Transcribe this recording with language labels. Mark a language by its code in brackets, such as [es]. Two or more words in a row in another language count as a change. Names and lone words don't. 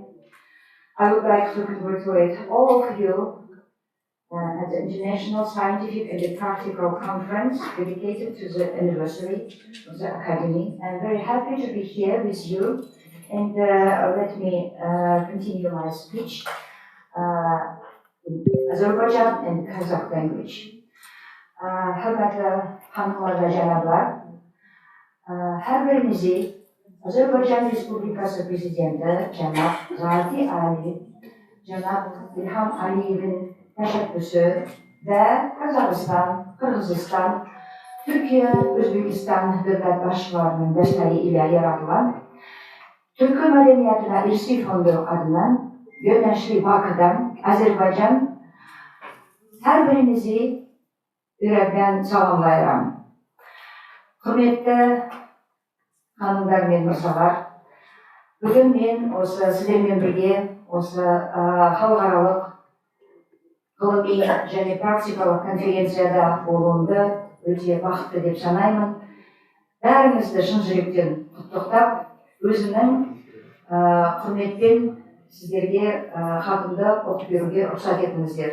[en] I would like to congratulate all of you at the International Scientific and Practical Conference dedicated to the anniversary of the Academy. I'm very happy to be here with you, and let me continue my speech in Azerbaijan and Kazakh language. [az] Hürmetli hanımlar ve canablar, her birinizi Azerbaycan Respublikası Prezidenti Cenab Zati Ali, Cenab İlham Aliyev'in teşebbüsü ve Kazakistan, Kırgızistan, Türkiye, Özbekistan devlet başkanlarının desteğiyle yaratılan Türk Medeniyetine İrsi Fondu adına Güneşli Bakı'dan Azerbaycan her birinizi yürekten salamlayıram. Hürmetli hanımlar ve mırsalar, bugün men осы sizlerle birge [kk] осы халықаралық ғылыми және практикалық конференцияда болуымды өте бақытты деп санаймын. Бәріңізді шын жүректен құттықтап, өзімнің құрметпен сіздерге хатымды оқып беруге рұқсат етіңіздер.